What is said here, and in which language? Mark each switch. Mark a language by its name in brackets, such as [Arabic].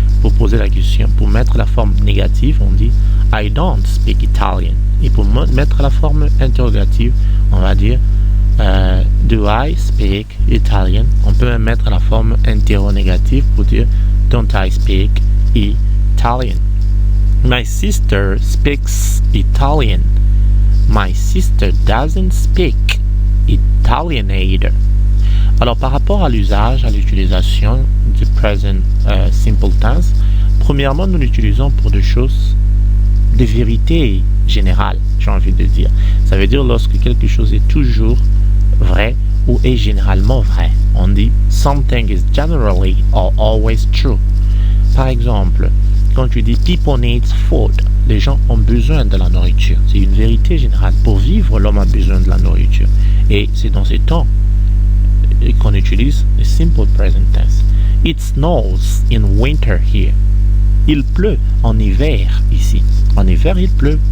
[French] pour poser la question. Pour mettre la forme négative, on dit [English] I don't speak Italian. [French] Et pour mettre la forme interrogative, on va dire [English] do I speak Italian. [French] On peut même mettre la forme interrogative pour dire [English] don't I speak Italian. My sister speaks Italian. My sister doesn't speak Italian either. [French] Alors, par rapport à l'usage, à l'utilisation du present simple tense, premièrement, nous l'utilisons pour des choses, des vérités générales, j'ai envie de dire. Ça veut dire lorsque quelque chose est toujours vrai ou est généralement vrai. On dit [English] something is generally or always true. [French] Par exemple, quand tu dis [English] people need food, [French] les gens ont besoin de la nourriture. C'est une vérité générale. Pour vivre, l'homme a besoin de la nourriture. Et c'est dans ces temps qu'on utilise le simple present tense. [English] It snows in winter here. [French] Il pleut en hiver ici. En hiver, il pleut.